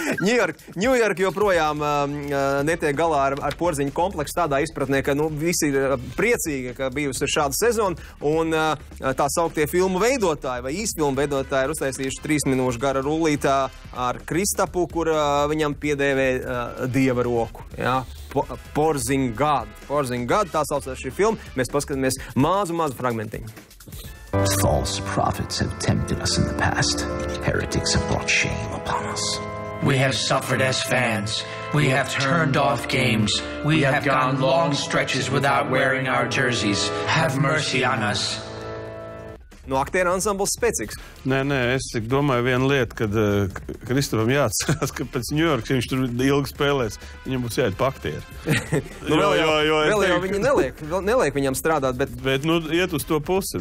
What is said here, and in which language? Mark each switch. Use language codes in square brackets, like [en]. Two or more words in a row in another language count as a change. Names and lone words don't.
[lv] Ņujorka joprojām netiek galā ar porziņu kompleksu tādā izpratnē, ka visi ir priecīgi, ka bijusi šāda sezona, un tā sauktie filmu veidotāji vai īsfilmu veidotāji ir uztaisījuši 3 minūšu gara rullītā ar Kristapu, kur viņam piedēvē dieva roku. Jā. Porzingad, tā saucās šī filma. Mēs paskatāmies mazu fragmentiņu. [en] False prophets have tempted us in the past. Heretics have brought shame upon us. We have suffered as fans. We have turned off games. We have gone long stretches without wearing our jerseys. Have mercy on us. [lv] No aktieru ansambls spēcīgs. Nē, es domāju vienu lietu, kad Kristapam jāatcerās, ka pēc Ņujorkas viņš tur ilgi spēlēs, viņam būs jāiet pa aktieru. Vēl jau viņi neliek viņam strādāt, bet... Bet, iet uz to pusi.